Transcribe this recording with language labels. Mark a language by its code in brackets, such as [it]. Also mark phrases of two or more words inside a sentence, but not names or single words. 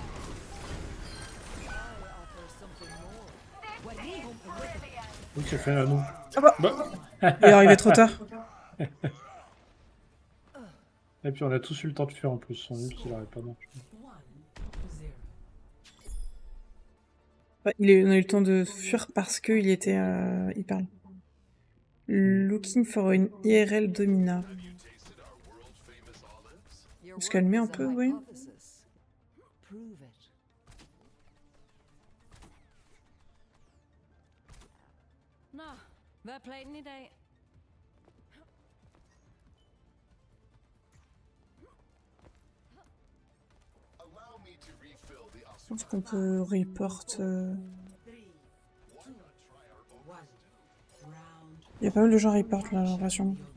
[fr] Oui, j'ai fait un nous. Ah bah. Bah. Il est arrivé trop tard. Et puis on a tous eu le temps de faire en plus. Son ult, il aurait pas marché. Ouais, on a eu le temps de fuir parce qu'il était... il parle. [en] Looking for an IRL Domina. [fr] On se calmer un peu, oui. [da] Nå, hvad er planen i dag? [fr] Je pense qu'on peut report... Il y a pas mal de gens report là, j'ai l'impression.